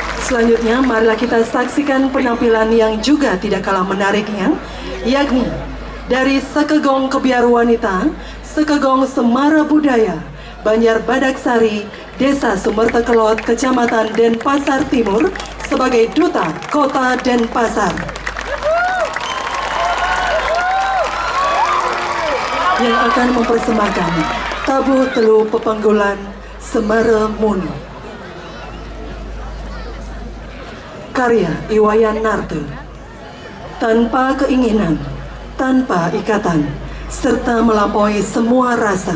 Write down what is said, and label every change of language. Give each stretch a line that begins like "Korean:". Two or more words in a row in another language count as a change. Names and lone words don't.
Indonesian: Selanjutnya, marilah kita saksikan penampilan yang juga tidak kalah menariknya, yakni dari Sekegong Kebiar Wanita, Sekegong Semara Budaya, Banjar Badaksari, Desa Sumertekelot, Kecamatan Denpasar Timur, sebagai Duta Kota Denpasar. Yang akan mempersembahkan Tabuh Telu Pepanggulan Semara Muni. Karya Iwayan Narto. Tanpa keinginan, tanpa ikatan, serta melampaui semua rasa.